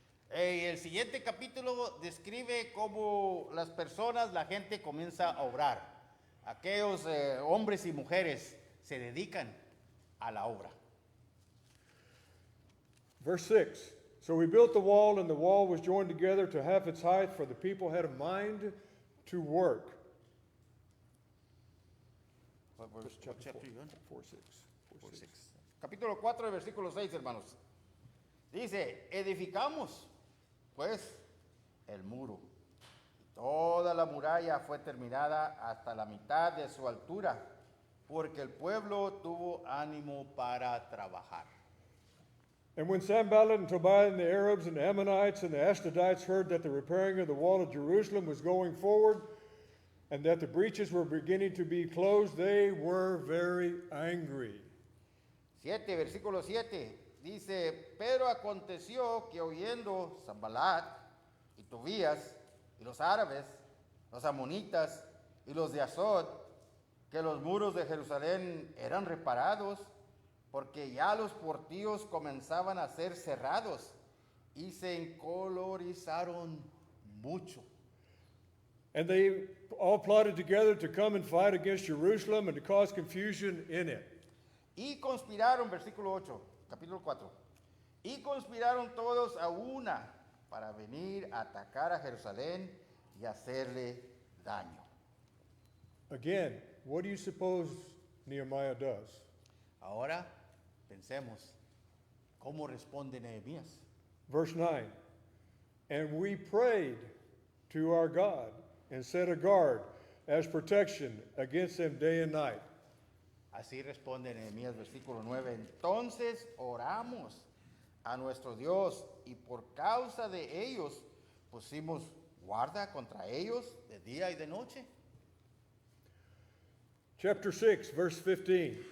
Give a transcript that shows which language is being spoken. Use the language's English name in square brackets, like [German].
[Spanish] El siguiente capítulo describe cómo las personas, la gente comienza a obrar. Aquellos hombres y mujeres se dedican a la obra. [English] Verse 6. So we built the wall, and the wall was joined together to half its height, for the people had a mind to work. Chapter 4, 6. 6. [Spanish] Capítulo 4, versículo 6, hermanos. Dice, edificamos, pues, el muro. Toda la muralla fue terminada hasta la mitad de su altura, porque el pueblo tuvo ánimo para trabajar. [English] And when Sanballat and Tobiah and the Arabs and the Ammonites and the Ashdodites heard that the repairing of the wall of Jerusalem was going forward and that the breaches were beginning to be closed, they were very angry. [Spanish] 7, versículo 7, dice, pero aconteció que oyendo Sanballat y Tobías y los árabes, los amonitas y los de Azod, que los muros de Jerusalén eran reparados, porque ya los portillos comenzaban a ser cerrados y se encolorizaron mucho. [English] And they all plotted together to come and fight against Jerusalem and to cause confusion in it. [Spanish] Y conspiraron, versículo 8, capítulo 4, y conspiraron todos a una para venir a atacar a Jerusalén y hacerle daño. [English] Again, what do you suppose Nehemiah does? [Spanish] Ahora pensemos, ¿cómo responde Nehemías? [English] Verse 9. And we prayed to our God and set a guard as protection against them day and night. [Spanish] Así responde Nehemías, versículo 9. Entonces oramos a nuestro Dios y por causa de ellos pusimos guarda contra ellos de día y de noche. [English] Chapter 6, verse 15.